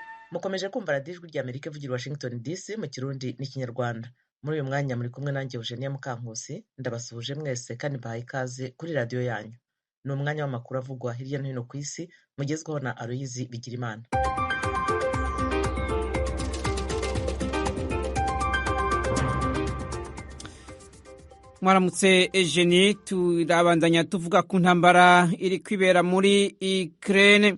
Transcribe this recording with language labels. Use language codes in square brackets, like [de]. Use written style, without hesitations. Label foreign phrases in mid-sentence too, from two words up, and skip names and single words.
[rw] mukomeje kumva radiyo ijwi ry'Amerika ivugira Washington DC mu Kirundi n'Ikinyarwanda. Muri uyu mwanya muri kumwe nanjye Eugenia Mukankusi, ndabasuhuje mwese kandi mbahaye ikaze kuri radiyo yanyu. Ni umwanya w'amakuru avugwa hirya no hino ku isi, mugezweho na Aloyizi Bigirimana. [rn] Mwaramutse Eugenie, turabandanya tuvuga ku ntambara iri kwibera muri Ukraine.